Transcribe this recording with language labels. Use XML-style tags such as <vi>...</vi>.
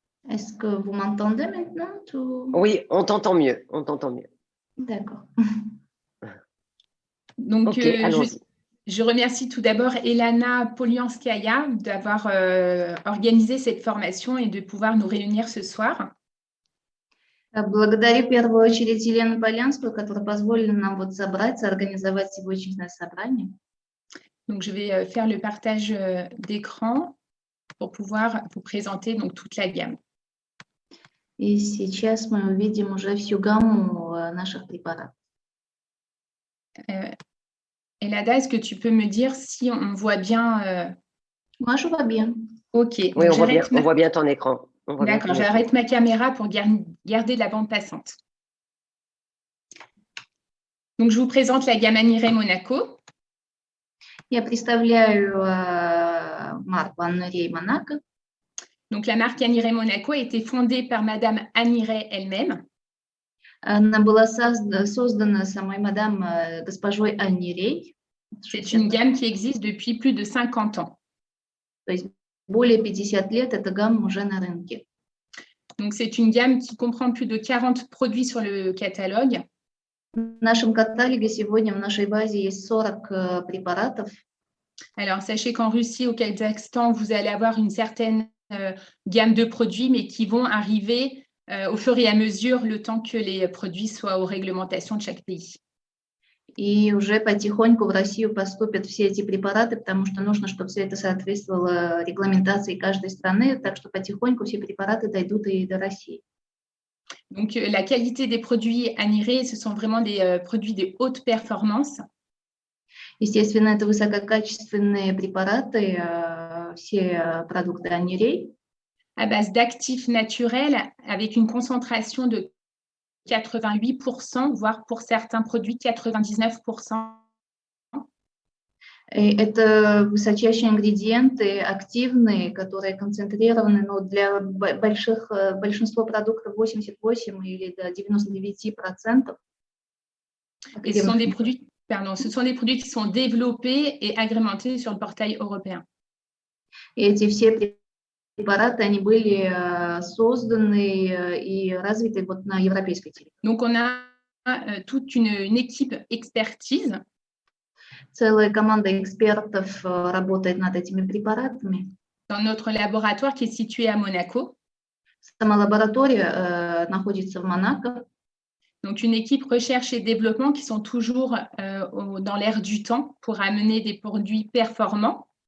<fr>Est-ce que vous m'entendez maintenant? Oui, on t'entend mieux, on t'entend mieux. D'accord. Donc, Ok, allons-y. je remercie tout d'abord Elana Polianskaya d'avoir organisé cette formation et de pouvoir nous réunir ce soir.</fr> <ru>Благодарю в первую очередь Елену Полянскую, которая позволила нам вот собраться, организовать сегодняшнее собрание.</ru> <fr>Donc, je vais faire le partage d'écran pour pouvoir vous présenter donc, toute la gamme.</fr> <ru>И сейчас мы увидим уже всю гамму наших препаратов.</ru> <fr>Elada, est-ce que tu peux me dire si on voit bien Moi, je vois bien. Ok. Oui, Donc on voit bien ton écran. D'accord, j'arrête ma caméra pour garder la bande passante. Donc, je vous présente la gamme Aniré Monaco.</fr> <ru>Я представляю марку Анирей Монако.</ru> <fr>Donc, la marque Aniré Monaco a été fondée par Madame Aniré elle-même.</fr> <ru>Она была создана самой мадам госпожой Анирей.</ru> <fr>C'est une gamme qui existe depuis plus de 50 ans.</fr> <ru>То есть более 50 лет эта гамма уже на рынке.</ru> <fr>Donc, c'est une gamme qui comprend plus de 40 produits sur le catalogue.</fr> <ru>В нашем каталоге сегодня в нашей базе есть 40 препаратов.</ru> <fr>Alors, sachez qu'en Russie, au Kazakhstan, vous allez avoir une certaine gamme de produits, mais qui vont arriver au fur et à mesure le temps que les produits soient aux réglementations de chaque pays.</fr> <ru>И уже потихоньку в Россию поступят все эти препараты, потому что нужно, чтобы все это соответствовало регламентации каждой страны, так что потихоньку все препараты дойдут и до России.</ru> <fr>Donc, la qualité des produits Aniré, ce sont vraiment des produits de haute performance.</fr> <ru>Естественно, это высококачественные препараты, все продукты Анирей.</ru> <fr>À base d'actifs naturels avec une concentration de 88%, voire pour certains produits 99%.</fr> <ru>И это высочайшие ингредиенты, активные, которые концентрированы, но для большинства продуктов 88 или до 99%.</ru> <fr>Et ce sont des produits, ce sont des produits qui sont développés et agrémentés sur le portail européen.</fr> <ru>И эти все препараты, они были созданы и развиты вот на европейской территории.</ru> <fr>Donc, on a toute une équipe expertise.</fr> <ru>Целая команда экспертов работает над этими препаратами.</ru> <fr>Dans notre laboratoire qui est situé à Monaco.</fr> <ru>Сама лаборатория находится в Монако.</ru> <fr>Donc, une équipe recherche et développement qui sont toujours dans l'air du temps pour amener des produits performants.</fr>